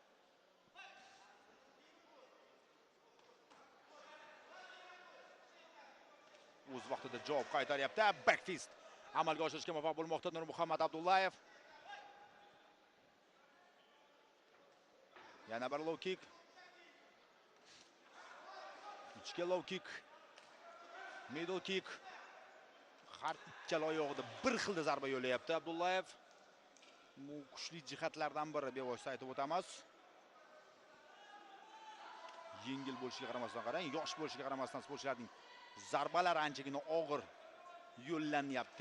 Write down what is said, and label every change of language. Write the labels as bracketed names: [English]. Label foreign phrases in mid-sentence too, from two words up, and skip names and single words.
[Uzbek] O'z vaqtida javob qaytaryapti. [English] Back fist [Uzbek] amalga oshirishga muvaffaq bo'lmoqda Nurmuhammad Abdullayev. Yana bir [English] low kick. [Uzbek] Ichki [English] low kick. Middle kick. [Uzbek] Har ikkala oyog'ida bir xilda zarba yo'layapti Abdullayev. Bu kuchli jihatlardan biri bevosita aytib o'tamiz. Yengil bo'lishiga qaramasdan qarang, yosh bo'lishiga qaramasdan sportchilarning zarbalari anchagina og'ir yo'llanyapti.